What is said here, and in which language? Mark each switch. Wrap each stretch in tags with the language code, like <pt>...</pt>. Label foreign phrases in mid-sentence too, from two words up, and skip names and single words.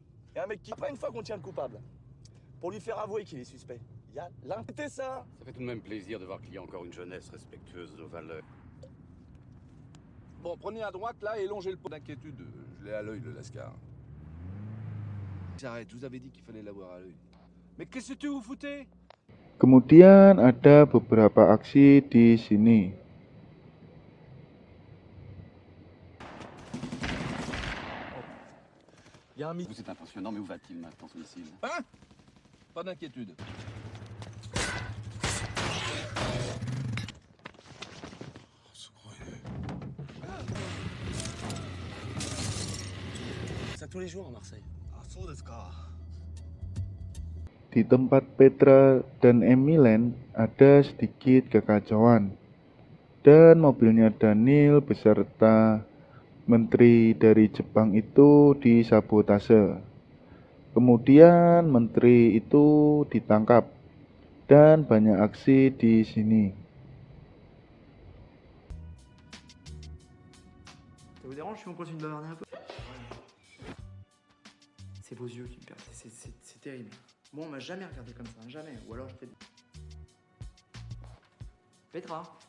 <fr>Et un mec qui, après une fois qu'on tient le coupable, pour lui faire avouer qu'il est suspect, il y a l'intégrité ça. Ça fait tout de même plaisir de voir qu'il y a encore une jeunesse respectueuse de nos valeurs. Bon, prenez à droite là et longez le pot d'inquiétude. Je l'ai à l'œil, le Lascar. J'arrête, je vous avais dit qu'il fallait l'avoir à l'œil. Mais qu'est-ce que vous foutez?</fr> <id>Kemudian ada beberapa aksi di sini.</id> <fr>Il y a un Vous êtes impressionnant, mais où va-t-il maintenant, ce missile? Hein? Pas d'inquiétude. Ça tous les jours à Marseille.</fr> <ja>ああ、そうですか.</ja> <id>Di tempat Petra dan Emilen ada sedikit kekacauan. Dan mobilnya Daniel beserta menteri dari Jepang itu disabotase. Kemudian menteri itu ditangkap dan banyak aksi di sini.</id> <fr>Ça vous dérange si on continue de bavarder un peu? C'est vos yeux qui me perdent. C'est terrible. Moi, on m'a jamais regardé comme ça, jamais. Ou alors je fais... Petra.</fr>